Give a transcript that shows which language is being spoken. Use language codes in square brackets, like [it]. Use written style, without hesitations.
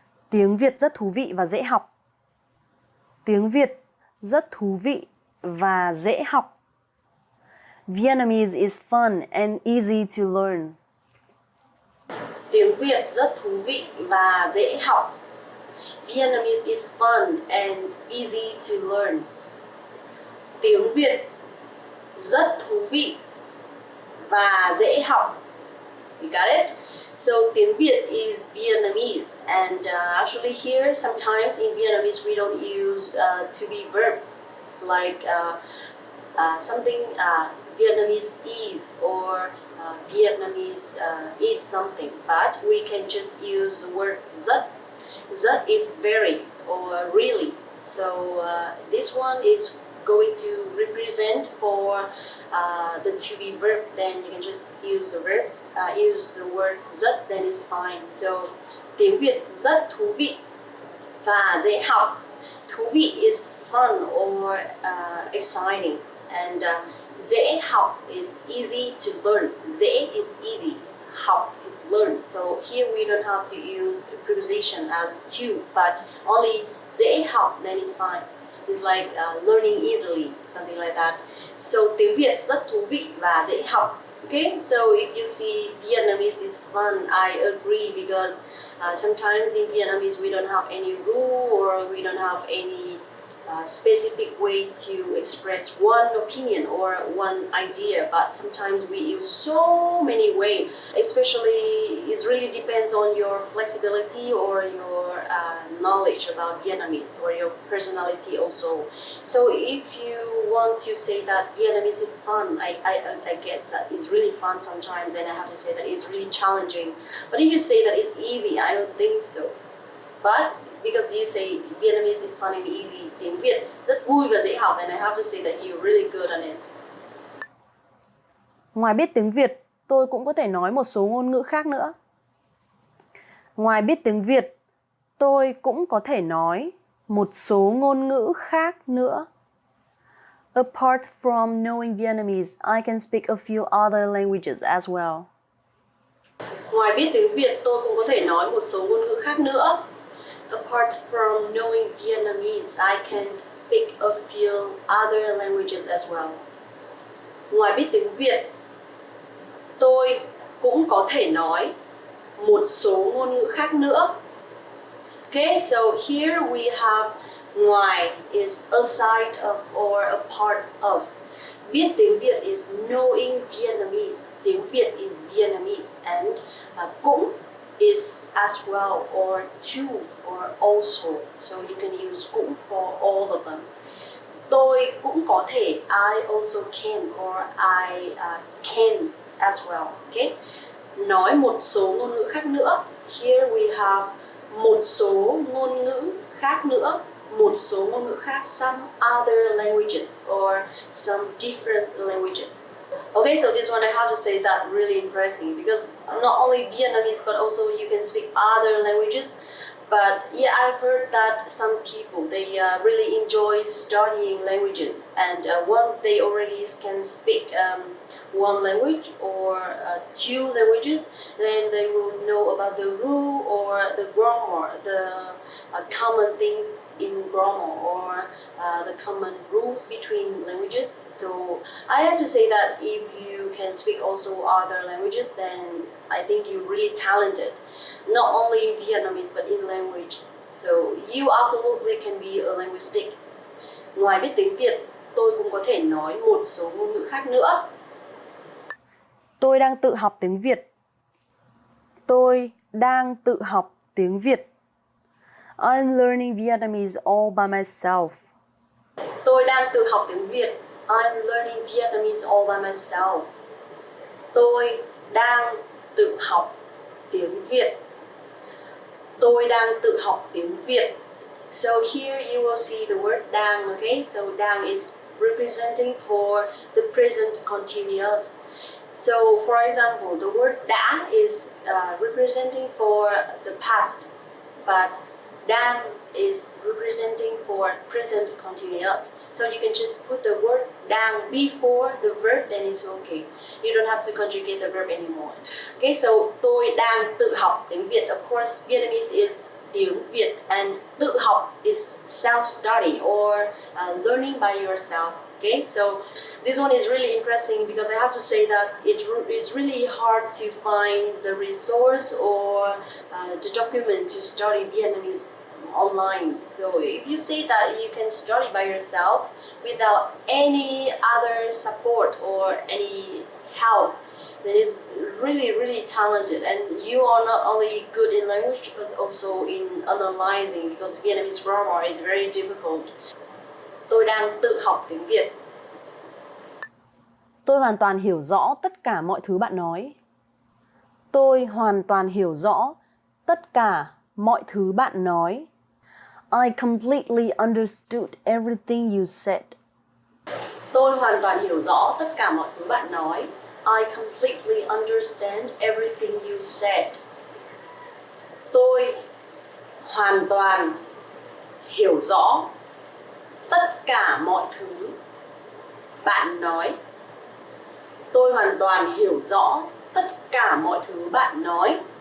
[vi] Tiếng Việt rất thú vị và dễ học. Tiếng Việt rất thú vị và dễ học. [en] Vietnamese is fun and easy to learn. [vi] Tiếng Việt rất thú vị và dễ học. [en] Vietnamese is fun and easy to learn. [vi] Tiếng Việt rất thú vị và dễ học. [en] You got it? So tiếng Việt is Vietnamese, and actually here sometimes in Vietnamese we don't use to be verb like something Vietnamese is or Vietnamese is something, but we can just use the word rất. Rất is very or really. So this one is going to represent for the to be verb, then you can just use the verb, use the word rất, then it's fine. [vi] So tiếng Việt rất thú vị và dễ học. [en] Thú vị is fun or exciting, and dễ học is easy to learn. Dễ is easy, học is learn. So here we don't have to use preposition as to, but only dễ học, then it's fine. It's like learning easily, something like that. [vi] So tiếng Việt rất thú vị và dễ học. [en] Okay, so if you see Vietnamese is fun, I agree, because sometimes in Vietnamese we don't have any rule or we don't have any specific way to express one opinion or one idea, but sometimes we use so many ways. Especially, it really depends on your flexibility or your knowledge about Vietnamese or your personality also. So if you want to say that Vietnamese is fun, I guess that it's really fun sometimes, and I have to say that it's really challenging. But if you say that it's easy, I don't think so. But because you say Vietnamese is fun and easy, [vi] tiếng Việt rất vui và dễ học, [en] then I have to say that you're really good on it. [vi] Ngoài biết tiếng Việt, tôi cũng có thể nói một số ngôn ngữ khác nữa. Ngoài biết tiếng Việt, tôi cũng có thể nói một số ngôn ngữ khác nữa. [en] Apart from knowing Vietnamese, I can speak a few other languages as well. [vi] Ngoài biết tiếng Việt, tôi cũng có thể nói một số ngôn ngữ khác nữa. [en] Apart from knowing Vietnamese, I can speak a few other languages as well. [vi] Ngoài biết tiếng Việt, tôi cũng có thể nói một số ngôn ngữ khác nữa. [en] Okay, so here we have ngoài is a side of or a part of. Biết tiếng Việt is knowing Vietnamese. Tiếng Việt is Vietnamese, and cũng is as well or to or also. So you can use cũng for all of them. [vi] Tôi cũng có thể, [en] I also can, or I can as well. Okay? [vi] Nói một số ngôn ngữ khác nữa. [en] Here we have [vi] một số ngôn ngữ khác nữa. Một số ngôn ngữ khác, [en] some other languages or some different languages. Okay, so this one I have to say that really impressing, because not only Vietnamese but also you can speak other languages. But yeah, I've heard that some people, they really enjoy studying languages, and once they already can speak one language or two languages, then they will know about the rule or the grammar, the common things in grammar, or the common rules between languages. So I have to say that if you can speak also other languages, then I think you're really talented, not only in Vietnamese but in language. So you absolutely can be a linguistic. [vi] Ngoài biết tiếng Việt, tôi cũng có thể nói một số ngôn ngữ khác nữa. Tôi đang tự học tiếng Việt. Tôi đang tự học tiếng Việt. [en] I'm learning Vietnamese all by myself. [vi] Tôi đang tự học tiếng Việt. [en] I'm learning Vietnamese all by myself. [vi] Tôi đang tự học tiếng Việt. Tôi đang tự học tiếng Việt. [en] So here you will see the word đang, okay? So đang is representing for the present continuous. So for example, the word đã is representing for the past, but Đang is representing for present continuous. So you can just put the word đang before the verb, then it's okay. You don't have to conjugate the verb anymore. [vi] Okay, so tôi đang tự học tiếng Việt. [en] Of course, Vietnamese is tiếng Việt, and tự học is self-study or learning by yourself. Okay, so this one is really impressive because I have to say that it's really hard to find the resource or the document to study Vietnamese online. So if you say that you can study by yourself without any other support or any help, then it's really talented, and you are not only good in language but also in analyzing, because Vietnamese grammar is very difficult. [vi] Tôi đang tự học tiếng Việt. Tôi hoàn toàn hiểu rõ tất cả mọi thứ bạn nói. Tôi hoàn toàn hiểu rõ tất cả mọi thứ bạn nói. [en] I completely understood everything you said. [vi] Tôi hoàn toàn hiểu rõ tất cả mọi thứ bạn nói. [en] I completely understand everything you said. [vi] Tôi hoàn toàn hiểu rõ tất cả mọi thứ bạn nói. Tôi hoàn toàn hiểu rõ tất cả mọi thứ bạn nói.